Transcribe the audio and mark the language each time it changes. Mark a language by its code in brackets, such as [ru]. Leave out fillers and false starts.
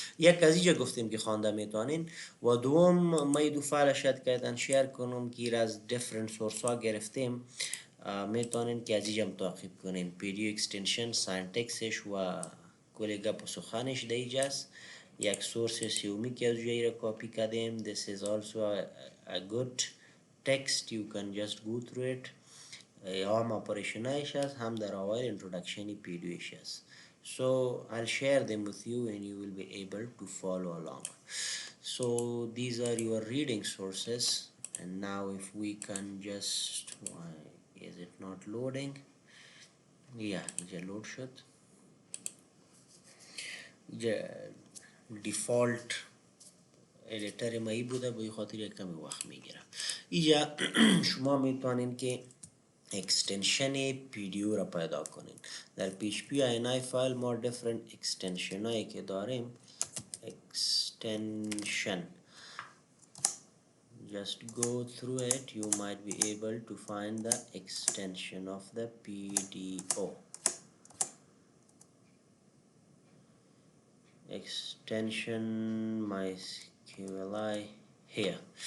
[fa] یک از اینجا گفتیم که خوانده میتونین و دوم ما دو فایل شاید کردن شیر کنم که از دیفرنت سورس ها گرفتیم میتونین که از اینجا تعقیب کنین PDO extension سینتکسش و کلی گپ و سخنش در اینجاست. یک سورس سیومی که از جایی را کاپی کردیم. [en] This is also a good text, you can just go through it. [fa] هم اپریشنایش هست هم در اوایل انترودکشنی PDOش هست. [en] So I'll share them with you and you will be able to follow along. So these are your reading sources And now if we can just, why is it not loading? Yeah, [fa] اینجا لود شد. اینجا default ادیتر مایی بوده، به خاطر یک کمی وقت میگیره. اینجا شما میتونین که اکستنشن پیدیو را پیدا کنین. در PHP INI فایل ما different اکستنشن هایی که داریم. [en] extension, just go through it, you might be able to find the extension of the PDO. extension MySQLi here.